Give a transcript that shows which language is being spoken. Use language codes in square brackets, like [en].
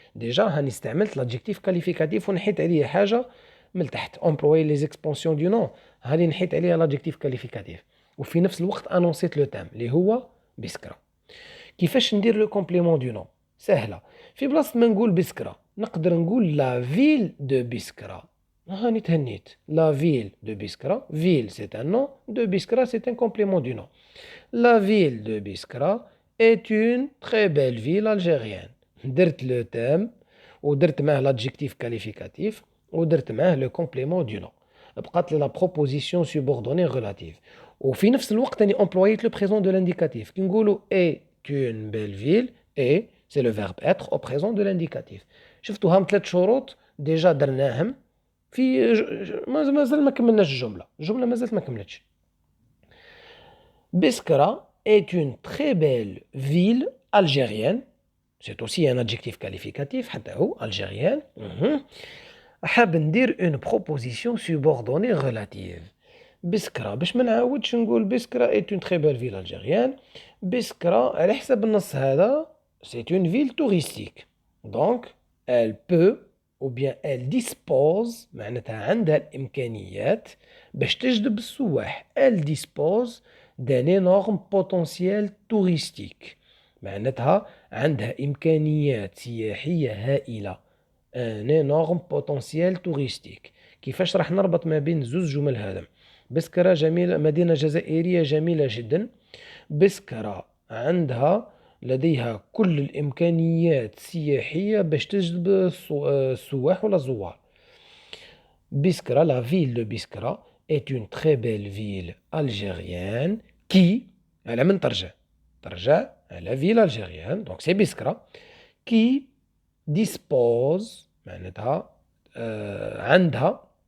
[ar] ديجا هاني استعملت لادجيكتيف كاليفيكاتيف ونحيت عليه حاجه من تحت، امبلوي لي زيكسبونسيون دو نون، هاني نحيت عليها لادجيكتيف كاليفيكاتيف، وفي نفس الوقت انونسيت لو تام اللي هو بسكرا. كيفاش ندير لو كومبليمون دو نون؟ سهله. في بلاصه ما نقول بسكرا نقدر نقول لا فيل دو بسكرا. هاني تهنيت، لا فيل دو بسكرا، فيل سي ان نون، دو بسكرا سي ان كومبليمون دو نون. [fr] La ville de Biskra est une très belle ville algérienne. [ar] درت لو تام ودرت معاه [fr] l'adjectif qualificatif [ar] ودرت معاه [fr] le complément du nom. [ar] بقات لي [fr] la proposition subordonnée relative. [ar] وفي نفس الوقت اني [fr] employé le présent de l'indicatif. [ar] كي نقولوا [fr] est une belle ville، et c'est le verbe être au présent de l'indicatif. [ar] شفتوا هام 3 شروط ديجا درناهم في مازال ما كملناش الجملة مازالت ما كملتش. [fr] Biskra est une très belle ville algérienne. C'est aussi un adjectif qualificatif, [ar] حتى هو [fr] algérienne. حاب ندير une proposition subordonnée relative. [ar] بسكرة باش ما نعاودش نقول بسكرة [fr] est une très belle ville algérienne. [ar] بسكرة على حسب النص هذا [fr] c'est une ville touristique. Donc elle peut ou bien elle dispose، [ar] معناتها عندها الإمكانيات باش تجذب السواح. [fr] Elle dispose d'un énorme potentiel touristique، [ar] معناتها عندها إمكانيات سياحية هائلة. [fr] un énorme potentiel touristique. [ar] كيفاش راح نربط ما بين زوج جمل هذا؟ بسكرة جميلة، مدينة جزائرية جميلة جدا. بسكرة عندها لديها كل الإمكانيات السياحية باش تجذب السواح ولا الزوار. [fr] Biskra, la ville de Biskra est une très belle ville algérienne qui، [ar] على من ترجع [fr] à la ville algérienne، donc c'est Biskra qui dispose، [ar] معناتها عندها